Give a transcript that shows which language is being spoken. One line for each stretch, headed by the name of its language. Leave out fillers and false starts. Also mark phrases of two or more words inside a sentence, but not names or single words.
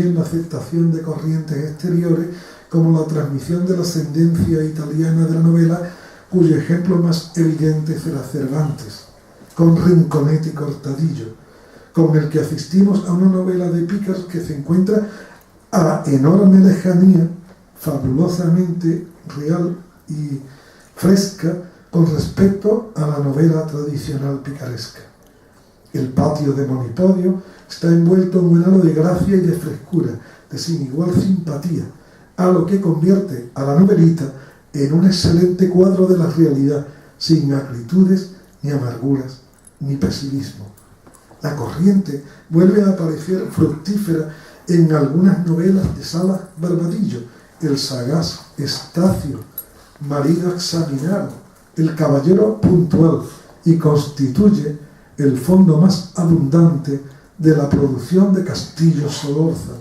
Spanish: la aceptación de corrientes exteriores como la transmisión de la ascendencia italiana de la novela, cuyo ejemplo más evidente será Cervantes, con Rinconet y Cortadillo, con el que asistimos a una novela de Pícaros que se encuentra a enorme lejanía, fabulosamente real y fresca con respecto a la novela tradicional picaresca. El patio de Monipodio está envuelto en un halo de gracia y de frescura, de sin igual simpatía, a lo que convierte a la novelita en un excelente cuadro de la realidad, sin acritudes, ni amarguras, ni pesimismo. La corriente vuelve a aparecer fructífera en algunas novelas de Salas Barbadillo, el sagaz Estacio, marido examinado, el caballero puntual, y constituye el fondo más abundante de la producción de Castillo Solórzano.